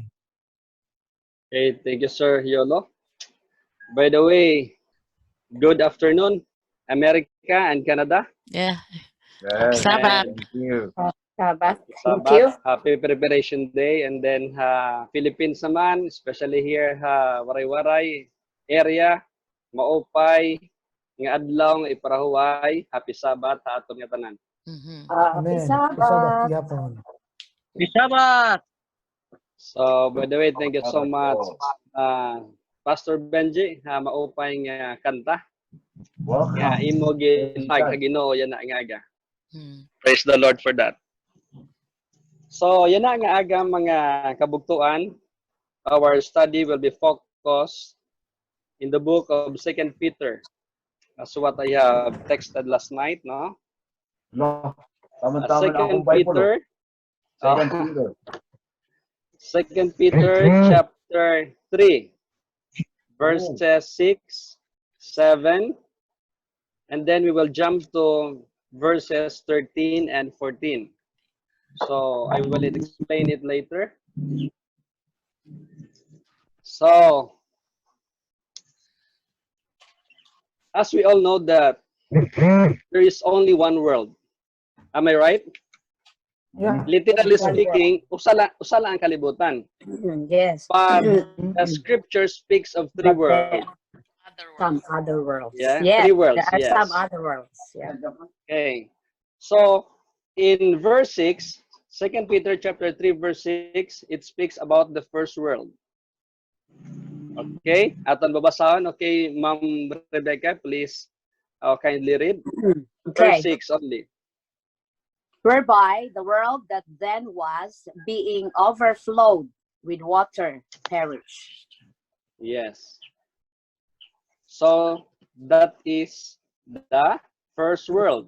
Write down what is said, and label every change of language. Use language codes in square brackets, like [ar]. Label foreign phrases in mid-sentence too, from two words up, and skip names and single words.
[en] Okay, thank you, Sir Yolo. By the way, good afternoon, America and Canada. Yeah. Yes, Sabbath. thank you. Sabbath. Thank Sabbath, you. happy preparation day, and then Philippines naman, especially here Waray-Waray area, [war] Maupay, nga adlaw nga iparahuway, [en] happy Sabbath [war] sa aton nga tanan. Mhm. [en] Amen. Sabbath. Yapon. Sabbath. So, by the way, thank you so much, Pastor Benji, [war] maupay nga kanta. [en] Welcome. [war] Nga imo ginag sa Ginoo yan na nga aga. Hmm. [en] Praise the Lord for that. So, [war] yan na nga aga mga kabugtuan. [en] Our study will be focused in the book of 2 Peter. As what I have texted last night, no? No, [war] tama-tama na 2 akong Bible. [en] Peter, Second 2 Peter. Peter chapter 3, verses 6, 7, and then we will jump to verses 13 and 14. So I will explain it later. So, as we all know that there is only one world. Am I right? Yeah. Literally speaking, [war] usala ang kalibutan. [en] Yes. But the scripture speaks of three worlds. Some other worlds. Yeah, Yes. three worlds, There are yes. some other worlds. Yeah. Okay. So, in verse 6, 2 Peter chapter 3, verse 6, it speaks about the first world. Okay? [war] Aton babasahon. [en] Okay, Ma'am Rebecca, please kindly read. Okay. Verse 6 only. Whereby the world that then was, being overflowed with water, perished. Yes. So that is the first world.